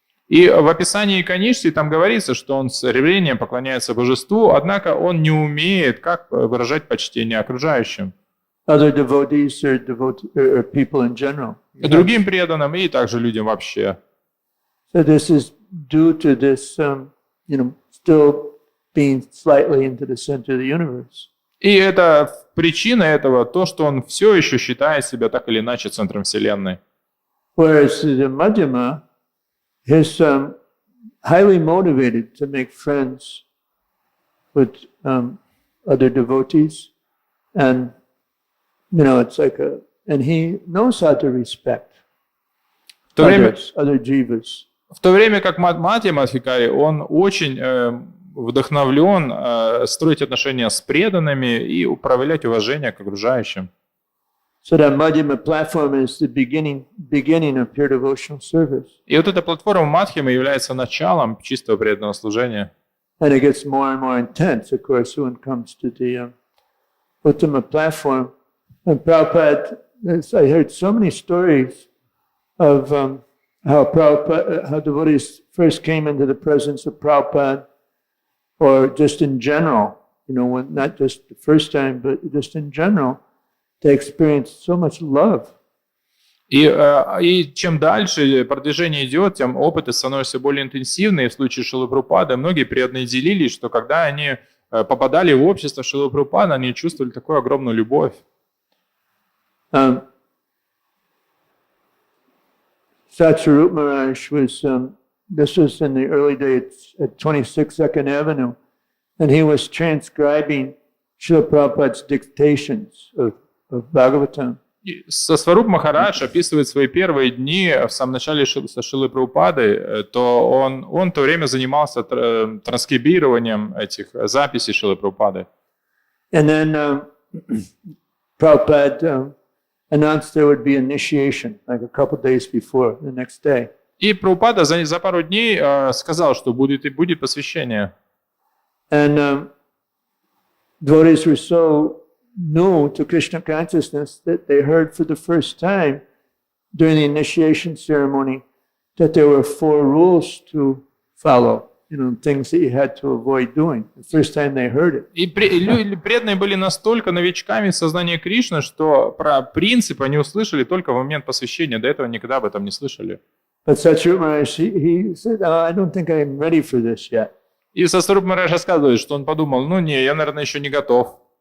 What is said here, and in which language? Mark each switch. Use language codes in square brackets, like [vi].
[ru] И в описании Каништи там говорится, что он с ревением поклоняется божеству, однако он не умеет, как выражать почтение окружающим. [en] Other devotees or people in general. [ru] Другим преданным и также людям вообще. [en] So this is due to this, still being slightly into the center of the universe. [ru] И это причина этого, то, что он все еще считает себя так или иначе центром Вселенной. [en] Whereas the Madhyama is highly motivated to make friends with other devotees, and it's like and he knows how to respect others, other jivas. [ru] В то время как Мадхьяма Адхикари, он очень вдохновлен строить отношения с преданными и управлять уважением к окружающим. [en] So that Madhyama platform is the beginning of pure devotional service. [ru] И вот эта платформа Мадхьямы является началом чистого преданного служения. [en] And it gets more and more intense, of course, when it comes to the Uttama platform. And Prabhupada, I heard so many stories of how devotees first came into the presence of Prabhupada, or just in general, when, not just the first time, but just in general, they experienced so much love. [ru] И чем дальше продвижение идет, тем опыты становятся более интенсивные. В случае Шрилы Прабхупады многие преданные делились, что когда они попадали в общество Шрилы Прабхупады, они чувствовали такую огромную любовь. [en] Satsarup Maharaj was, this was in the early days at 26 2nd Avenue, and he was transcribing Srila Prabhupada's dictations of Bhagavatam. [ru] Сваруп Махарадж описывает свои первые дни в самом начале со Шрилой Прабхупады, то он в то время занимался транскрибированием этих записей Шрилы Прабхупады. [en] And then Prabhupada announced there would be initiation, like a couple days before, the next day. [ru] И Прабхупада за пару дней сказал, что будет посвящение. [en] And devotees were so new to Krishna consciousness that they heard for the first time during the initiation ceremony that there were 4 rules to follow, things that you had to avoid doing. The first time they heard it. [ru] И преданные были настолько новичками в сознании Кришны, что про принципы они услышали только в момент посвящения. До этого никогда об этом не слышали. [en] But Satchirup Maharaj, he said, I don't think I'm ready for this yet. [ru] И Сасваруп Махарадж рассказывает, что он подумал, я, наверное, еще не готов.